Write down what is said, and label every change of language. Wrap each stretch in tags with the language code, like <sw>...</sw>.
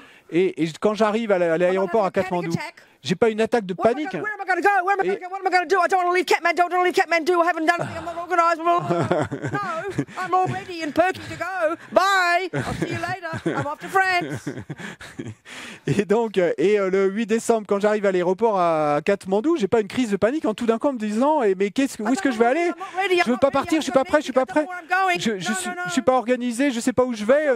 <fr>Et quand j'arrive à l'aéroport à Katmandou, j'ai pas une attaque de panique.</fr> <en>Where am I going to go? Where am I going to go? What am I going to do? I don't want to leave Kathmandu. I don't want to leave Kathmandu. I haven't done anything. I'm not organised. No, I'm all ready and perky to go. Bye. I'll see you later. I'm off to France.</en> <fr>Et donc, le 8 décembre, quand j'arrive à l'aéroport à Katmandou, j'ai pas une crise de panique en tout d'un coup en me disant mais où est-ce que je vais aller? Je veux pas partir, je suis pas prêt, je suis pas prêt. Je suis pas organisé, je sais pas où je vais.</fr>